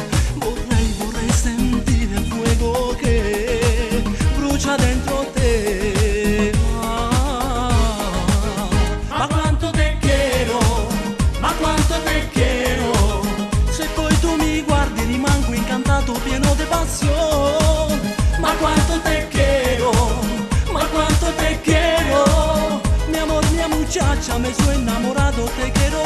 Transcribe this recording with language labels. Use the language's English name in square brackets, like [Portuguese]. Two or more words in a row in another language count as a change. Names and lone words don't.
[Italian] Vorrei sentire il fuoco che brucia dentro te. Ma quanto [Spanish] te quiero, [Italian] ma quanto [Spanish] te quiero. [Italian] Se poi tu mi guardi rimango incantato, pieno di passione. Ma quanto [Spanish] te quiero, [Italian] ma quanto [Spanish] te quiero. Mi amor, mia muchacha, me soy enamorado, te